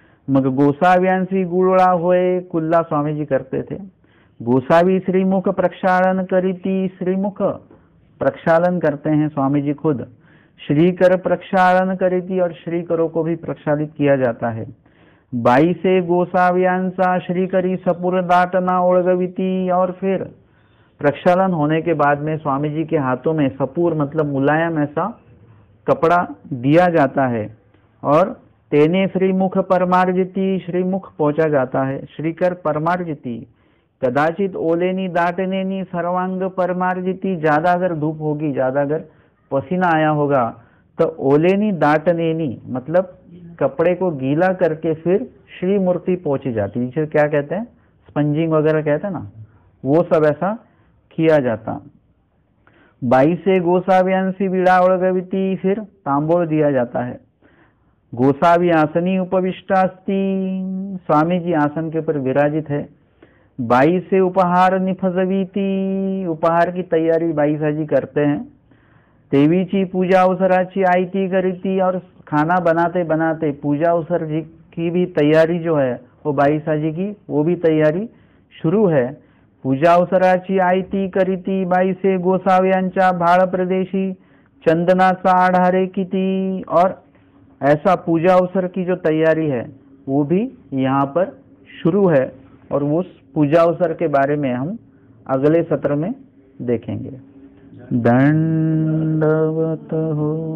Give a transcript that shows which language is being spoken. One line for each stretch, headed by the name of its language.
Marathi: मग गोसाव्यांसी गुळोळा होए,
Hindi: कुल्ला स्वामी जी करते थे।
Marathi: गोसावी श्रीमुख प्रक्षालन करीती,
Hindi: श्रीमुख प्रक्षालन करते हैं स्वामी जी खुद।
Marathi: श्रीकर प्रक्षालन करीती,
Hindi: और श्रीकरों को भी प्रक्षालित किया जाता है।
Marathi: 22 गोसाव्यांचा श्रीकरी सपूर दाटना ओळगविती।
Hindi: और फिर प्रक्षालन होने के बाद में स्वामी जी के हाथों में सपूर मतलब मुलायम ऐसा कपड़ा दिया जाता है और
Marathi: तेने श्रीमुख परमार्जिती,
Hindi: श्रीमुख पहुंचा जाता है।
Marathi: श्रीकर परमार्जिती कदाचित ओलेनी दाटनेनी सर्वांग परमार्जिती।
Hindi: ज्यादा अगर धूप होगी, ज्यादा अगर पसीना आया होगा तो
Marathi: ओलेनी दाटनेनी
Hindi: मतलब कपड़े को गीला करके फिर श्री मूर्ति पहुंची जाती है, जिसे क्या कहते हैं, स्पंजिंग वगैरह कहते हैं ना, वो सब ऐसा किया जाता।
Marathi: 22 गोसाव्यांसी बीड़ा ओळगविती,
Hindi: फिर तांबोल दिया जाता है।
Marathi: गोसावी आसनी उपविष्टास्ति,
Hindi: स्वामी जी आसन के ऊपर विराजित है।
Marathi: 22 उपहार निफजवीती,
Hindi: उपहार की तैयारी 22 जी करते हैं।
Marathi: देवीची पूजा अवसराची आयती करीती,
Hindi: और खाना बनाते बनाते पूजा अवसर जी की भी तैयारी जो है वो 22 जी की वो भी तैयारी शुरू है।
Marathi: पूजा अवसराची आयती करीती 22 गोसाव्यांच्या भाळ प्रदेशी चंदनाचा आढारे किती।
Hindi: और ऐसा पूजा अवसर की जो तैयारी है वो भी यहाँ पर शुरू है, और उस पूजा अवसर के बारे में हम अगले सत्र में देखेंगे। दंडवत हो।